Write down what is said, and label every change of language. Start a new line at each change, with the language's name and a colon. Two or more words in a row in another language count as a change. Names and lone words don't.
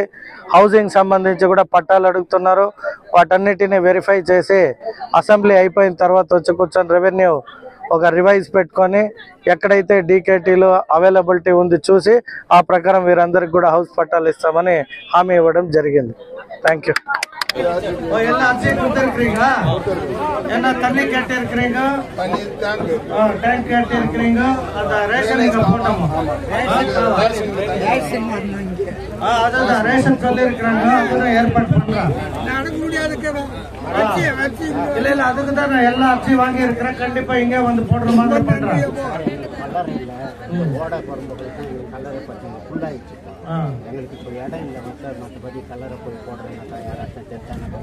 Telugu: హౌసింగ్ సంబంధించి కూడా పట్టాలు అడుగుతున్నారు. వాటన్నిటిని వెరిఫై చేసి అసెంబ్లీ అయిపోయిన తర్వాత వచ్చి కూర్చొని రెవెన్యూ ఒక రివైజ్ పెట్టుకొని ఎక్కడైతే డీకేటీలో అవైలబిలిటీ ఉంది చూసి ఆ ప్రకారం వీరందరికి కూడా హౌస్ పట్టాలు ఇస్తామని హామీ ఇవ్వడం జరిగింది.
English: thank you.
Kannada: ಎಲ್ಲ ಅರ್ಜಿ ಕೊಟ್ಟಿರ್ತೀಗ ಎಲ್ಲ ತಣ್ಣಿ ಕಟ್ಟಿರ್ತೀಗ ಟ್ಯಾಂಕ್ ಕಟ್ಟಿರ್ತೀಗ ಅದ ರೇಷನ್
Tamil: அதான் ரேஷன் சொல்லிருக்கிறாங்க. அதுதான் ஏற்பாடு பண்றேன். இல்ல இல்ல அதுக்கு தான் நான் எல்லா அரிசி வாங்கி இருக்கிறேன். கண்டிப்பா இங்கே வந்து போடுற மாதிரி பண்றேன். எங்களுக்கு இப்போ இடம் இல்லை மற்றபடி கலரை போய் போடுறேன்னாக்கா யாராச்சும் தெரிஞ்சாங்க